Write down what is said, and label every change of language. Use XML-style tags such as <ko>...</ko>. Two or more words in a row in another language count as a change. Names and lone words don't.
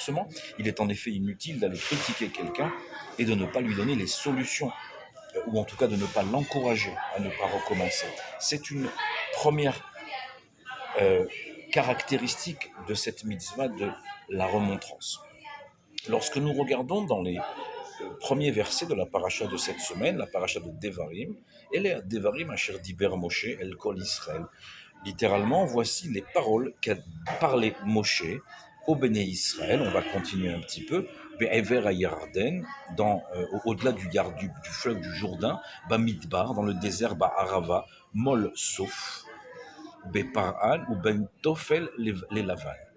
<fr>Il est en effet inutile d'aller critiquer quelqu'un et de ne pas lui donner les solutions ou en tout cas de ne pas l'encourager à ne pas recommencer. C'est une première caractéristique de cette mitzvah de la remontrance. Lorsque nous regardons dans les premiers versets de la paracha de cette semaine, la paracha de Devarim, elle est</fr> <he>דברים אשר דיבר משה אל כל ישראל.</he> <fr>Littéralement, voici les paroles qu'a parlé Moshe au Béné Israël. On va continuer un petit peu.</fr> <he>בעבר הירדן,</he> <fr>au-delà du fleuve du Jourdain, Bamidbar, dans le désert,</fr> <he>בערבה, מול סוף,</he> <fr>Be'paran ou Ben Tofel les Lavan.</fr>